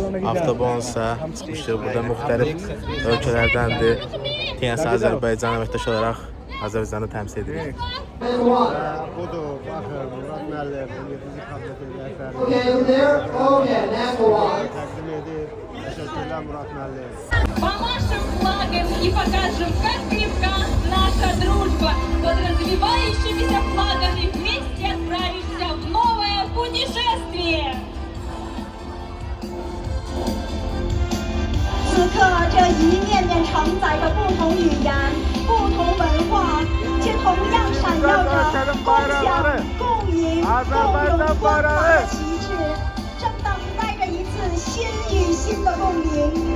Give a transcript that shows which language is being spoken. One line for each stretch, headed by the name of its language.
Azerbaijani: Avtobonusa çıxmışdır, burada müxtəlif ölkələrdəndir. TNS Azərbaycan əməkdaş olaraq Azərbaycanı təmsil edirik. Budur, baxın, Murad müəllim, bizi xidmətin rəhbəri təqdim edir. Təşəkkürlər Murad müəllim.
Russian: Помашем флагом и покажем, как крепка наша дружба. Под развивающимися флагами вместе отправишься в новое путешествие.
Chinese: 此刻，这一面面承载着不同语言、不同文化，却同样闪耀着共享、共赢、共荣光华的旗帜，正等待着一次心与心的共鸣。